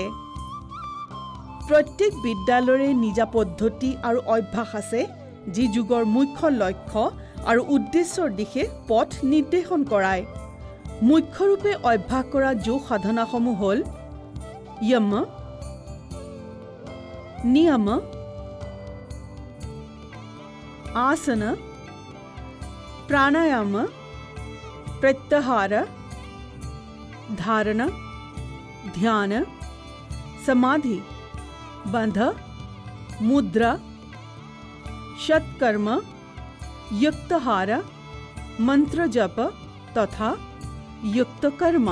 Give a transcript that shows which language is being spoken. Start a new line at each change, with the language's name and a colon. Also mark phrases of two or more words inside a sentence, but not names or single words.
Assamese: প্ৰত্যেক বিদ্যালয়ৰে নিজা পদ্ধতি আৰু অভ্যাস আছে, যি যোগৰ মুখ্য লক্ষ্য আৰু উদ্দেশ্যৰ দিশে পথ নিৰ্দেশন কৰায়। মুখ্যৰূপে অভ্যাস কৰা যোগ সাধনাসমূহ হ'ল য়ম, নিয়ম,
Hindi: आसन, प्राणायाम, प्रत्याहार, धारण, ध्यान, समाधि, बंध, मुद्रा, शतकर्म, युक्तहार, मंत्र जप तथा युक्तकर्म।